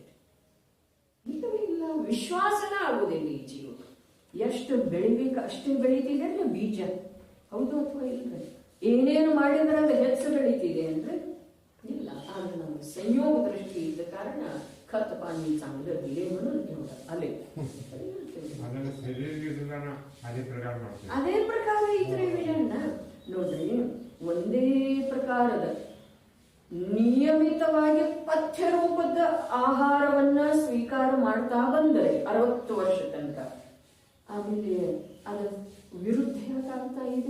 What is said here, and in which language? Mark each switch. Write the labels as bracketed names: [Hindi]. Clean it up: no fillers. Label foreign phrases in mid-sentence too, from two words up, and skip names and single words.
[Kannada] ಇಲ್ಲವೇ ಇಲ್ಲ. ವಿಶ್ವಾಸನ ಆಗುವುದಿಲ್ಲ. ಈ ಜೀವ ಎಷ್ಟು ಬೆಳಿಬೇಕು ಅಷ್ಟೇ ಬೆಳೀತಿದೆ ಅಂದ್ರೆ ಬೀಜ. ಹೌದು ಅಥವಾ ಇಲ್ಲ? ಏನೇನು ಮಾಡಿದ್ರೆ ಅದು ಹೆಚ್ಚು ಬೆಳೀತಿದೆ ಅಂದ್ರೆ ಇಲ್ಲ. ಆದ್ರೆ ನಮ್ಗೆ ಸಂಯೋಗ ದೃಷ್ಟಿ ಇದ್ದ ಕಾರಣ [Marathi] खत पाणी चांगलं दिले म्हणून एवढं आले. [Kannada] ಅದೇ ಪ್ರಕಾರ ಇದ್ರೆ ವಿಜಯಣ್ಣ ನೋಡ್ರಿ, ಒಂದೇ ಪ್ರಕಾರದ ನಿಯಮಿತವಾಗಿ ಪಥ್ಯ ರೂಪದ ಆಹಾರವನ್ನ ಸ್ವೀಕಾರ ಮಾಡ್ತಾ ಬಂದರೆ 60 ವರ್ಷ ತನಕ, ಆಮೇಲೆ ಅದ ವಿರುದ್ಧ ಯಾಕಾಗ್ತಾ ಇದೆ?